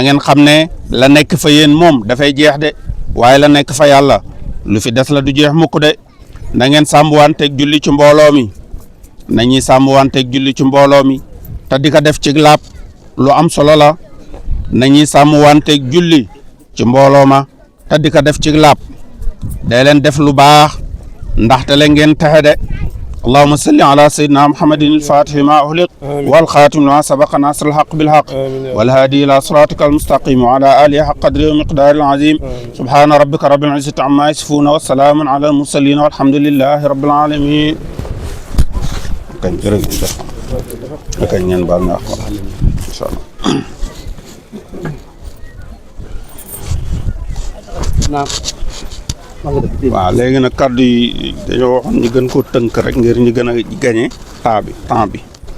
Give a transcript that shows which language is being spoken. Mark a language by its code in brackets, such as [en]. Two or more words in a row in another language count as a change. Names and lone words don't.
[wo] ngeen xam ne la nekk fa yéen moom dafay jeex de waaye la nekk fa yàlla lu fi des la du jeex mukk de na ngeen sàmmwanteeg julli ci mbooloo mi nañuy sàmmwanteeg julli ci mbooloo mi te di ko def ci laab lu am solo la nañuy sàmmwanteeg julli ci mbooloo ma te di ko def ci laab day leen def lu baax ndaxte le ngeen taxe de [ar] اللهم صل على سيدنا محمد الفاتح ما أغلق والخاتم لما سبق ناصر الحق بالحق والهادي إلى صراطك المستقيم وعلى آله حق قدره ومقداره العظيم سبحان ربك رب العزة عما يصفون والسلام على المرسلين والحمد لله رب العالمين إن شاء الله نعم [wo] waaw léegi nag kàddu yi dañoo waxoon ñu gën ko tënk rek ngir ñu gën a gañe temps bi